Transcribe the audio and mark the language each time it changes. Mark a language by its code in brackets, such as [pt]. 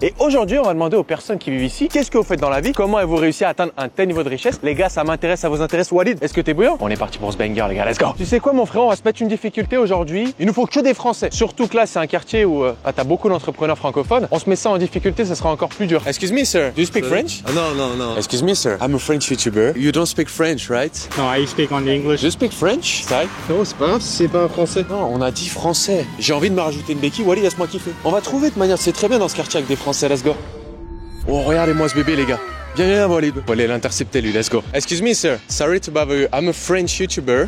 [fr] Et aujourd'hui, on va demander aux personnes qui vivent ici, qu'est-ce que vous faites dans la vie? Comment avez-vous réussi à atteindre un tel niveau de richesse? Les gars, ça m'intéresse, ça vous intéresse? Walid, est-ce que t'es bouillant? On est parti pour ce banger les gars, [en] let's go. [fr] Tu sais quoi mon frère, on va se mettre une difficulté aujourd'hui. Il nous faut que des Français. Surtout que là, c'est un quartier où t'as beaucoup d'entrepreneurs francophones. On se met ça en difficulté, ça sera encore plus dur. [en] Excuse me sir, do you speak French? No. Excuse me sir, I'm a French YouTuber. You don't speak French, right? No, I speak only English. Do you speak French? Sai? [fr] Non, c'est pas grave si c'est pas un français. Non, on a dit français. J'ai envie de me rajouter une béquille. Walid, laisse-moi kiffer. On va trouver de manière, c'est très bien dans ce quartier avec des Français, [en] let's go. [fr] Oh, regardez-moi ce bébé, les gars. Viens, Walid. On va aller l'intercepter, lui, [en] let's go. Excuse me, sir. Sorry to bother you. I'm a French YouTuber.